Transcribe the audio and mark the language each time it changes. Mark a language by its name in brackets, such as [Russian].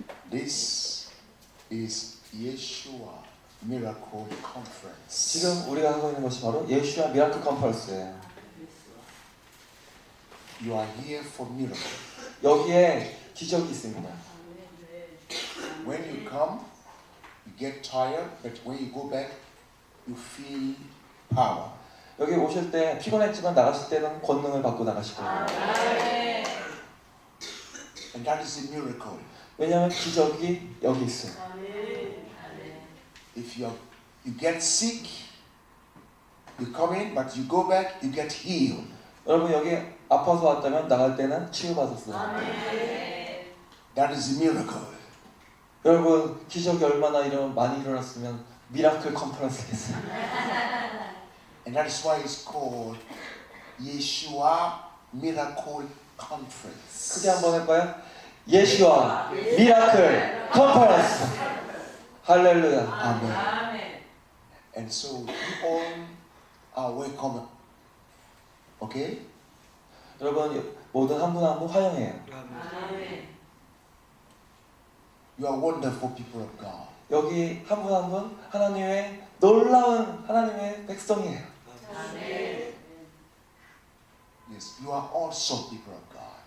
[English] This is Yeshua Miracle Conference. [Korean] 지금 우리가 하고 있는 것이 바로 예수와 미라클 컨퍼런스예요. [English] You are here for miracle. [Korean] 여기에 기적이 있습니다. [English] When you come, you get tired, but when you go back, you feel power. [Korean] 여기 오실 때 피곤했지만 나가실 때는 권능을 받고 나가시고. [English] And that is a miracle. [Korean] 왜냐하면 기적이 여기 있어요. [English] If you get sick, you come in, but you go back, you get healed. [Korean] 여러분 여기 아파서 왔다면 나갈 때는 치유받았어요. [English] That is a miracle. [Korean] 여러분 기적이 얼마나 많이 일어났으면 미라클 컨퍼런스겠어요. [English] And that is why it's called Yeshua Miracle Conference. [Korean] 크게 한번 해봐요. 예수와 미라클 컨퍼런스. 할렐루야. [English] Amen. And so you all are welcome. Okay? [Korean] 여러분 모든 한 분 한 분 환영해요. [English] You are wonderful people of God. [Korean] 여기 한 분 한 분 하나님의 놀라운 하나님의 백성이에요. [English] Yes, you are also people of God.